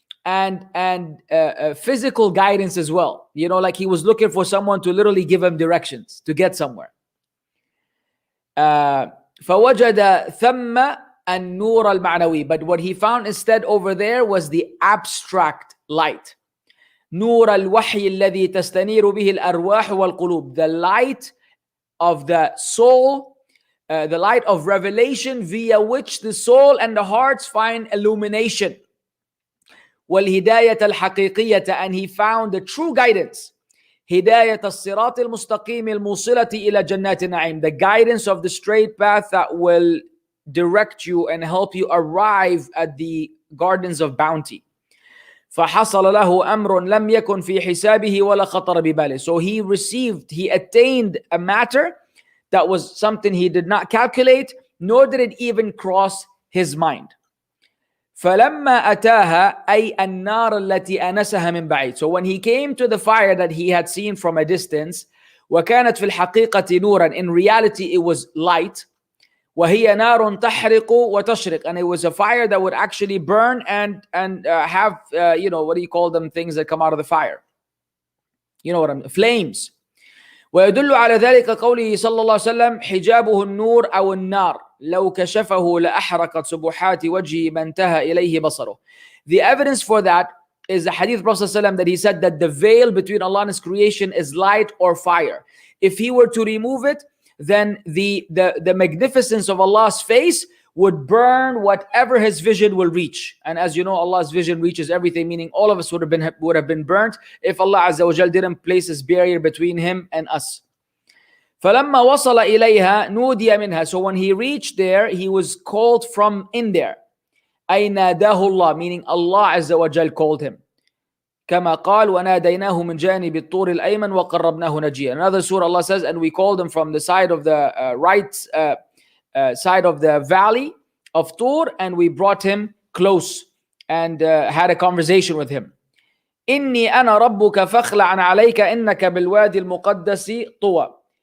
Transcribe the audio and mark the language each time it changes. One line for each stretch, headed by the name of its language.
English: and physical guidance as well. You know, like he was looking for someone to literally give him directions to get somewhere.
Arabic: فوجد ثم النور المعنوي.
English: But what he found instead over there was the abstract light.
Arabic: نور الوحي الذي تستنير به الأرواح والقلوب.
English: The light of the soul, the light of revelation via which the soul and the hearts find illumination.
Arabic: والهداية الحقيقية,
English: and he found the true guidance.
Arabic: هداية الصراط المستقيم الموصلة إلى جنات النعيم.
English: The guidance of the straight path that will direct you and help you arrive at the gardens of bounty.
Arabic: فحصل له أمر لم يكن في حسابه ولا خطر بباله.
English: So he attained a matter that was something he did not calculate, nor did it even cross his mind.
Arabic: فلما أتاها أي النار التي أنسها من بعيد.
English: So when he came to the fire that he had seen from a distance,
Arabic: وكانت في الحقيقة نورا,
English: in reality it was light.
Arabic: وهي نار تحرق وتشرق,
English: and it was a fire that would actually burn and have you know, what do you call them, things that come out of the fire, you know what I mean, flames.
Arabic: ويدل على ذلك قوله صلى الله عليه وسلم حجابه النور أو النار لو كشفه لأحرقت سبحات وجهه ما انتهى إليه بصره.
English: The evidence for that is the hadith of Prophet ﷺ that he said that the veil between Allah and his creation is light or fire. If he were to remove it, then the magnificence of Allah's face would burn whatever his vision will reach. And as you know, Allah's vision reaches everything, meaning all of us would have been burnt if Allah Azza wa Jal didn't place his barrier between him and us.
Arabic: فَلَمَّا وَصَلَ إِلَيْهَا نُودِيَ مِنْهَا.
English: So when he reached there, he was called from in there.
Arabic: أي ناداه الله,
English: meaning Allah Azza wa Jal called him.
Arabic: كما قال وناديناه من جانب الطور الأيمن وقربناه نجيا.
English: Another surah Allah says, and we called him from the side of the right side of the valley of Tur, and we brought him close and had a conversation with him.
Arabic: إني أنا ربك فاخلع عليك إنك بالوادي المقدس طوى.